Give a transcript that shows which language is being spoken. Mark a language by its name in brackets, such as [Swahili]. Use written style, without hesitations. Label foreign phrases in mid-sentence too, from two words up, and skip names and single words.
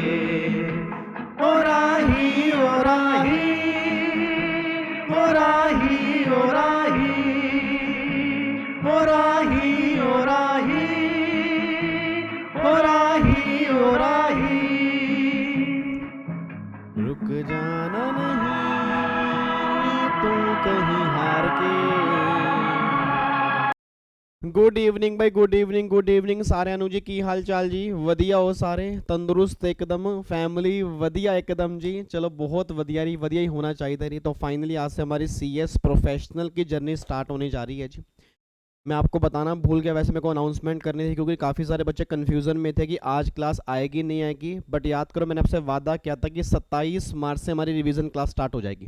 [Hindi] ओ राही ओ राही ओ राही ओ राही ओ राही ओ राही ओ राही ओ राही। रुक जाना नहीं तू कहीं हार के। [English] good evening [Punjabi] भाई, [English] good evening, good evening [Punjabi] सारे ਨੂੰ ਜੀ। ਕੀ ਹਾਲ ਚਾਲ ਜੀ? ਵਧੀਆ ਹੋ ਸਾਰੇ? ਤੰਦਰੁਸਤ ਇੱਕਦਮ, ਫੈਮਿਲੀ ਵਧੀਆ ਇੱਕਦਮ ਜੀ। [Hindi] चलो बहुत ਵਧੀਆ ही होना चाहिए नहीं। तो फाइनली आज से हमारी [English] CS professional [Hindi] की [English] journey start [Hindi] होने जा रही है जी। मैं आपको बताना भूल गया, वैसे मेरे को अनाउंसमेंट करनी थी क्योंकि काफ़ी सारे बच्चे कन्फ्यूज़न में थे कि आज क्लास आएगी नहीं आएगी। बट याद करो मैंने आपसे वादा किया था कि 27 मार्च से हमारी [English] revision class start [Hindi] हो जाएगी।